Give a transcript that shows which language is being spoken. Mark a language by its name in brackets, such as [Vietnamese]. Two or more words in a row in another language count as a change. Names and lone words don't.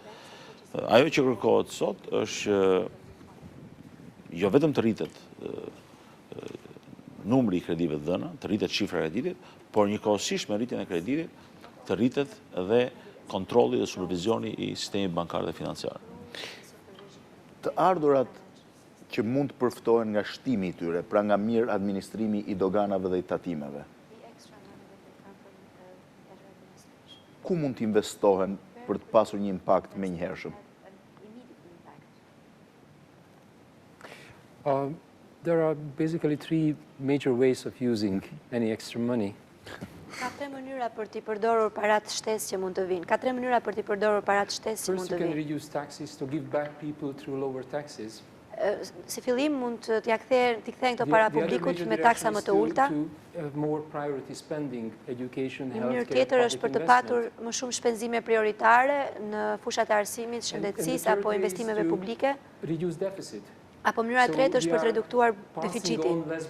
[Albanian] Ajo që kërkohet sot është jo vetëm të rritet numri i kredive të dhëna, të rritet shifra e kreditit, por njëkohësisht me rritjen e kreditit të rritet dhe kontrolli dhe supervizioni i sistemit bankar dhe financiar. Të ardhurat që mund të përftohen nga shtimi i tyre, pra nga mirë administrimi i doganave dhe i tatimeve, ku mund të investohen për të pasur një impakt menjëhershëm? [English] There are basically three major ways of using any extra money. [Albanian] Ka 3 mënyra për t'i përdorur paratë shtesë që mund të vinë. Ka 3 mënyra për t'i përdorur paratë shtesë që mund [English] First, [Albanian] të [English] you can [Albanian] vinë. [English] reduce taxes to give back people through lower taxes. [Albanian] Si fillim mund t'i kthejnë këto para publikut me taksa më të ulta. Një mënyrë tjetër është për të patur më shumë shpenzime prioritare në fushat e arsimit, shëndetësisë apo investimeve publike. Apo mënyra e tretë është për të reduktuar deficitin.